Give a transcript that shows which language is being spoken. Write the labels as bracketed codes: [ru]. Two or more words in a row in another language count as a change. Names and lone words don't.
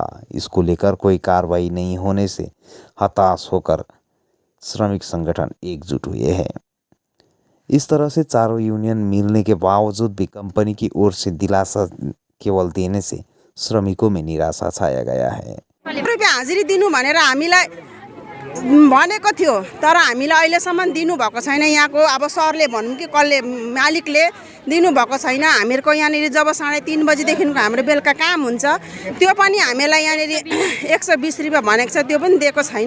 [hi] इसको लेकर कोई कार्रवाई नहीं होने से हताश होकर श्रमिक संगठन एकजुट हुए हैं। इस तरह से चारों यूनियन मिलने के बावजूद भी कंपनी की ओर से दिलासा केवल देने से श्रमिकों में निराशा छाया गया है। [ne] रुपियाँ हाजिरी दिनु भनेर हामीलाई भनेको थियो, तर हामीलाई अहिलेसम्म दिनुभएको छैन। यहाँको अब सरले भनौँ कि कसले मालिकले दिनुभएको छैन। हामीहरूको यहाँनिर जब 3:30 बजीदेखिको हाम्रो बेलुका काम हुन्छ, त्यो पनि हामीलाई यहाँनिर 120 रुपियाँ भनेको छ, त्यो पनि दिएको छैन।